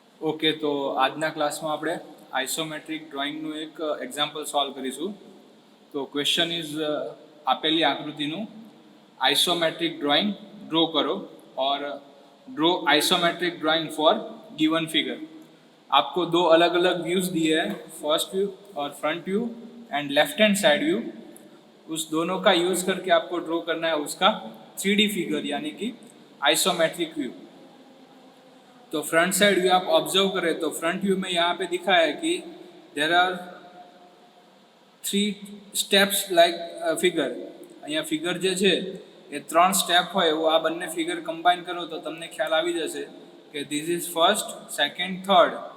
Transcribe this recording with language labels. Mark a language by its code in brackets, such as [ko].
[gu] Okay, તો આજના ક્લાસમાં આપણે આઇસોમેટ્રિક ડ્રોઈંગનું એક એક્ઝામ્પલ સોલ્વ કરીશું. તો [en] question is [gu] આપેલી આકૃતિનું [hi] आइसोमेट्रिक ड्राइंग ड्रॉ करो और [en] Draw isometric drawing for given figure. [hi] आपको दो अलग अलग व्यूज दिए हैं, फर्स्ट व्यू और front view and left hand side view. उस दोनों का यूज करके आपको ड्रॉ करना है उसका 3D फिगर यानी कि आइसोमेट्रिक व्यू. तो फ्रंट साइड व्यू आप ऑब्जर्व करें तो फ्रंट व्यू में यहाँ पे दिखा है कि [en] There are 3 steps like figure. [gu] અહીંયા ફિગર જે છે એ 3 સ્ટેપ હોય એવું આ બંને ફિગર કમ્બાઈન કરો તો તમને ખ્યાલ આવી જશે કે [en] This is first, second, third.